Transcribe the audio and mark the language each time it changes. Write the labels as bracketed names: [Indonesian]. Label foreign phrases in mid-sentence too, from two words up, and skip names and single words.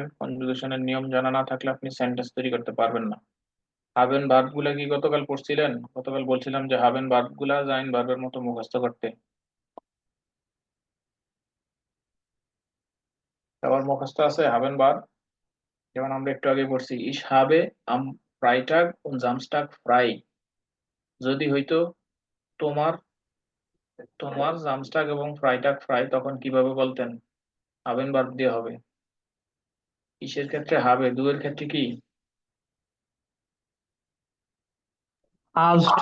[Bangla] কনজুগেশনের নিয়ম জানা না থাকলে আপনি সেন্টেন্স তৈরি করতে পারবেন না। হাবেন ভার্ব গুলা কি গতকাল পড়ছিলেন? গতকাল বলছিলাম যে হাবেন ভার্ব গুলা জাইন ভার্বের মতো মুখস্থ করতে। আবার মুখস্থ আছে হাবেন ভার্ব, যেমন আমরা একটু আগে পড়ছি [German] ich habe am Freitag und Samstag frei। [Bangla] যদি হইতো তোমার তোমার জামস্টাগ এবং [German] Freitag frei, [Bangla] তখন কিভাবে বলতেন? হাবেন ভার্ব দিয়ে হবে। ইসের ক্ষেত্রে হবে, দুয়ের ক্ষেত্রে কি? [German] আস্ট